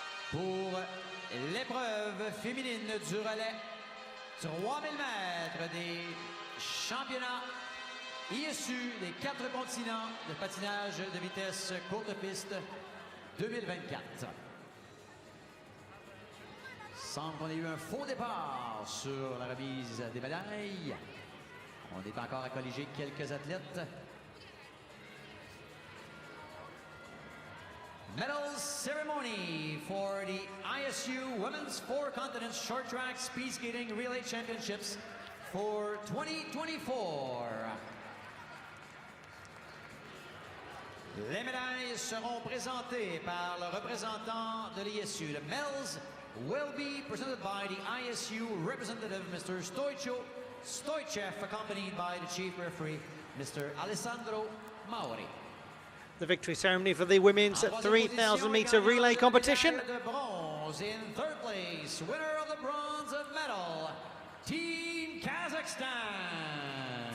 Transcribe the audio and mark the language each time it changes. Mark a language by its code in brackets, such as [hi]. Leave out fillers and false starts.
[fr] Pour l'épreuve féminine du relais 3000 mètres des championnats ISU des 4 continents de patinage de vitesse courte piste 2024. Semble qu'on ait eu un faux départ sur la remise des médailles. On est encore à colliger quelques athlètes. [en] Medal ceremony for the ISU Women's Four Continents Short Track Speed Skating Relay Championships for 2024. [fr] Les médailles seront présentées par le représentant de l'ISU. [en] The medals will be presented by the ISU representative, Mr. Stoichev, accompanied by the chief referee, Mr. Alessandro Mauri. The victory ceremony for the women's 3,000 metre relay competition. [fr] De bronze [en] in third place, winner of the bronze medal, Team Kazakhstan.